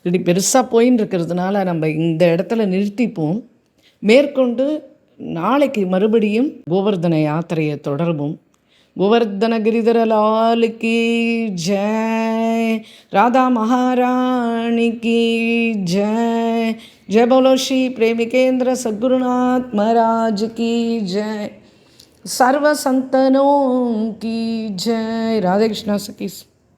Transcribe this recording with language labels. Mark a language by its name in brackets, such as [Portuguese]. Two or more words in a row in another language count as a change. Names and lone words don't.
[Tamil] இப்படி பெருசாக போயின்னு இருக்கிறதுனால நம்ம இந்த இடத்துல நிறுத்திப்போம். மேற்கொண்டு நாளைக்கு மறுபடியும் கோவர்தன யாத்திரையை தொடர்வோம். [Hindi] गोवर्धन गिरिधर लाल की जय, राधा महारानी की जय, जय बोलो श्री प्रेमिकेंद्र सद्गुरुनाथ महाराज की जय, सर्व संतनों की जय. राधे कृष्णा सखीस.